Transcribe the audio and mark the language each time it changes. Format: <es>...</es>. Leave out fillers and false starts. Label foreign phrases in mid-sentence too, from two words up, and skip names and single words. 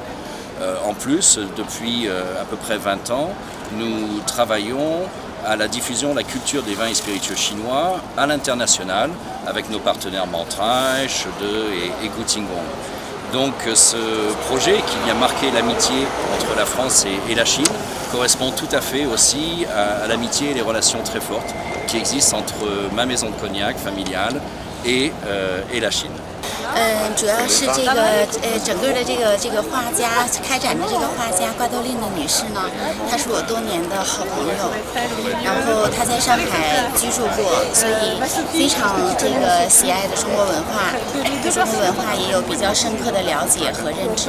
<fr>En plus, depuis à peu près 20 ans, nous travaillons à la diffusion de la culture des vins et spiritueux chinois à l'international avec nos partenaires Mantrai, Shede et Gutingong. Donc ce projet qui vient marquer l'amitié entre la France et la Chine correspond tout à fait aussi à l'amitié et les relations très fortes qui existent entre ma maison de cognac familiale et la Chine.</fr> <zh>主要是整个的这个画家开展的这个画家瓜多琳的女士呢，她是我多年的好朋友，然后她在上海居住过，所以非常喜爱的中国文化，对中国文化也有比较深刻的了解和认知。</zh>